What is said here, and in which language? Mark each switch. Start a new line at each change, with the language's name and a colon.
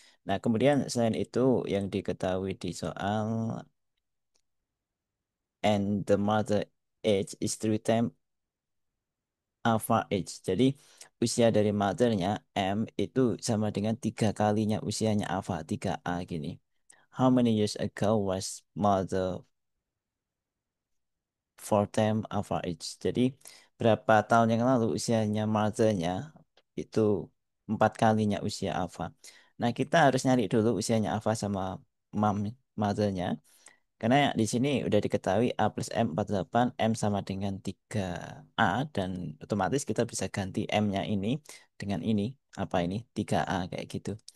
Indonesian: Nah, kemudian selain itu yang diketahui di soal
English: and the mother age is 3 times alpha age.
Indonesian: Jadi usia dari mothernya M itu sama dengan 3 kalinya usianya alpha 3A gini.
English: How many years ago was mother 4 times alpha age?
Indonesian: Jadi berapa tahun yang lalu usianya mothernya itu 4 kalinya usia alpha. Nah, kita harus nyari dulu usianya alpha sama mom mothernya. Karena di sini udah diketahui A plus M 48, M sama dengan 3A, dan otomatis kita bisa ganti M-nya ini dengan ini, apa ini, 3A kayak gitu.